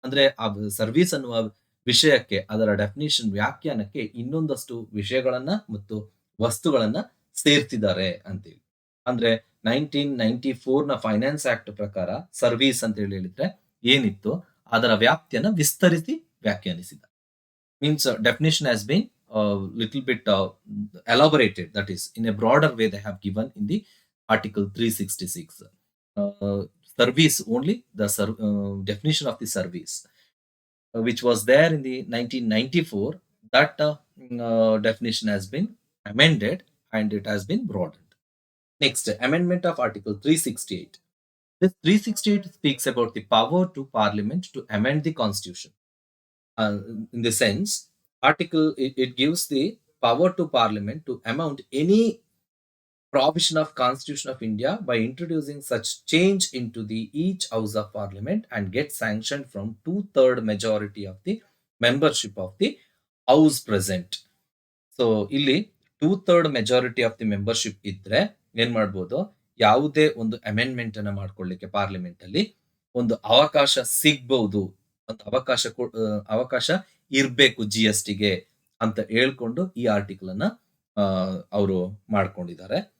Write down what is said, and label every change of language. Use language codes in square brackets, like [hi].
[kn] ಅಂದ್ರೆ ಆ ಸರ್ವಿಸ್ ಅನ್ನುವ ವಿಷಯಕ್ಕೆ ಅದರ ಡೆಫಿನಿಷನ್ ವ್ಯಾಖ್ಯಾನಕ್ಕೆ ಇನ್ನೊಂದಷ್ಟು ವಿಷಯಗಳನ್ನ ಮತ್ತು ವಸ್ತುಗಳನ್ನ ಸೇರ್ತಿದ್ದಾರೆ ಅಂತೇಳಿ. ಅಂದ್ರೆ 1994 ನ ಫೈನಾನ್ಸ್ ಆಕ್ಟ್ ಪ್ರಕಾರ ಸರ್ವಿಸ್ ಅಂತ ಹೇಳಿದ್ರೆ ಏನಿತ್ತು ಅದರ ವ್ಯಾಪ್ತಿಯನ್ನ ವಿಸ್ತರಿಸಿ ವ್ಯಾಖ್ಯಾನಿಸಿದ್ದಾರೆ. [en] Means definition has been little bit elaborated, that is in a broader way they have given in the article 366. Service only the definition of the service which was there in the 1994, that definition has been amended and it has been broadened. Next, amendment of article 368. This 368 speaks about the power to parliament to amend the constitution. In the sense, article it gives the power to parliament to amend any provision of constitution of India by introducing such change into the each house of parliament and get sanctioned from 2/3 majority of the membership of the house present. [kn] So ಇಲ್ಲಿ [en] 2/3 majority of the membership [kn] ಇದ್ರೆ ಏನ್ ಮಾಡ್ಬೋದು, ಯಾವುದೇ ಒಂದು amendment ಅನ್ನ ಮಾಡ್ಕೊಳ್ಳಿಕ್ಕೆ parliament ಅಲ್ಲಿ ಒಂದು ಅವಕಾಶ ಸಿಗ್ಬಹುದು, ಒಂದು ಅವಕಾಶ ಇರ್ಬೇಕು ಜಿಎಸ್ಟಿಗೆ ಅಂತ ಹೇಳ್ಕೊಂಡು ಈ ಆರ್ಟಿಕಲ್ ಅನ್ನ ಅವರು ಮಾಡ್ಕೊಂಡಿದ್ದಾರೆ.